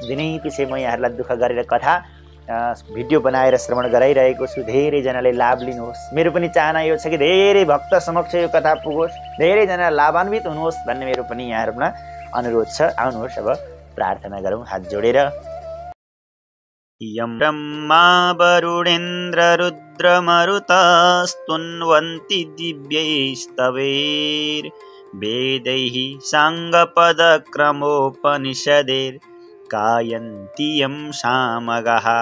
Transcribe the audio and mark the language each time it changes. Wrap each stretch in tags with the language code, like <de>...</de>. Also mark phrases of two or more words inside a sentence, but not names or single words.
<ne>दिनै पछि म यहाँहरूलाई दुःख गरेर कथा भिडियो बनाएर श्रवण गराइरहेको छु। धेरैजनाले लाभ लिनुहोस्। मेरो पनि चाहना यो छ कि धेरै भक्त समक्ष यो कथा पुगोस्, धेरैजना लाभान्वित हुनुहोस् भन्ने मेरो पनि यहाँहरूमा अनुरोध छ। आउनुहोस्, अब प्रार्थना गरौँ हात जोडेर।</ne> <sa>यं ब्रह्मा वरुणेन्द्र रुद्रमरुतस्तुन्वन्ति दिव्यैस्तवैर्वेदैः साङ्गपदक्रमोपनिषदैर्गायन्ति यं सामगाः।</sa>